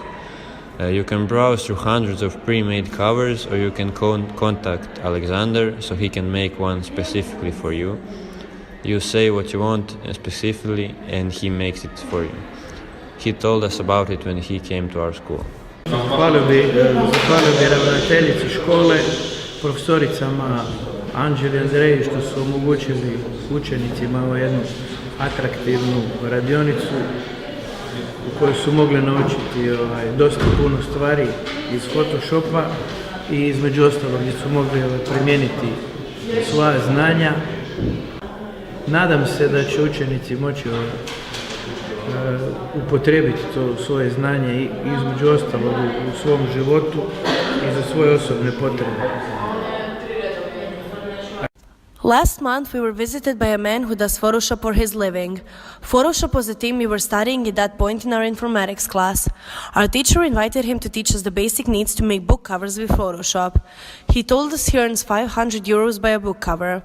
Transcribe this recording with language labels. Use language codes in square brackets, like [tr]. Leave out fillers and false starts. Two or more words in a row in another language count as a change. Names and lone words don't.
[en] You can browse through hundreds of pre-made covers, or you can contact Alexander so he can make one specifically for you. You say what you want specifically and he makes it for you. He told us about it when he came to our school. [hr] Zahvalio bi ravnateljici škole, profesoricama Anđeli i Andreji što su omogućili učenicima ovu jednu atraktivnu radionicu u kojoj su mogli naučiti dosta puno stvari iz Photoshopa i između ostalog gdje su mogli primijeniti svoja znanja. Nadam se da će učenici moći upotrijebiti to svoje znanje i između ostalog u svom životu i za svoje osobne potrebe. [en] Last month we were visited by a man who does Photoshop for his living. Photoshop was a theme we were studying at that point in our informatics class. Our teacher invited him to teach us the basic needs to make book covers with Photoshop. He told us he earns 500 euros by a book cover.